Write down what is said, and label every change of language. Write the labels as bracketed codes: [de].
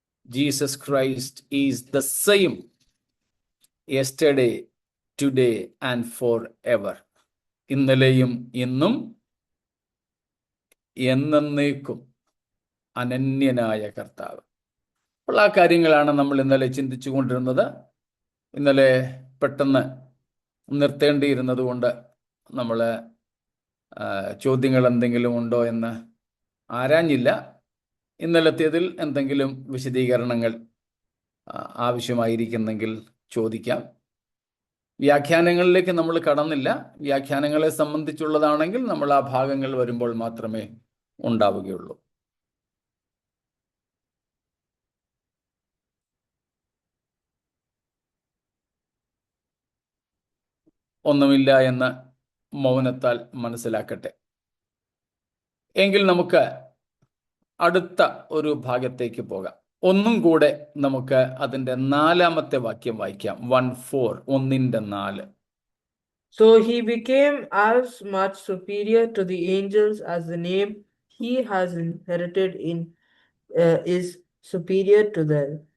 [en] Jesus Christ is the same yesterday, today and forever. [ml] ഇന്നലെയും ഇന്നും എന്നേക്കും അനന്യനായ കർത്താവ്. അപ്പോൾ ആ കാര്യങ്ങളാണ് നമ്മൾ ഇന്നലെ ചിന്തിച്ചു കൊണ്ടിരുന്നത്. ഇന്നലെ പെട്ടെന്ന് നിർത്തേണ്ടിയിരുന്നത് കൊണ്ട് നമ്മൾ ചോദ്യങ്ങൾ എന്തെങ്കിലും ഉണ്ടോ എന്ന് ആരാഞ്ഞില്ല. ഇന്നലത്തേതിൽ എന്തെങ്കിലും വിശദീകരണങ്ങൾ ആവശ്യമായിരിക്കുന്നെങ്കിൽ ചോദിക്കാം. വ്യാഖ്യാനങ്ങളിലേക്ക് നമ്മൾ കടന്നില്ല. വ്യാഖ്യാനങ്ങളെ സംബന്ധിച്ചുള്ളതാണെങ്കിൽ നമ്മൾ ആ ഭാഗങ്ങൾ വരുമ്പോൾ മാത്രമേ ഉണ്ടാവുകയുള്ളൂ. ഒന്നുമില്ല എന്ന് മൗനത്താൽ മനസ്സിലാക്കട്ടെ. എങ്കിൽ നമുക്ക് അടുത്ത ഒരു ഭാഗത്തേക്ക് പോകാം. ഒന്നും കൂടെ നമുക്ക് അതിൻ്റെ 4-ാമത്തെ വാക്യം വായിക്കാം. 1:4, 1:4. [en] So he became as much superior to the angels as the name he has inherited is superior to them.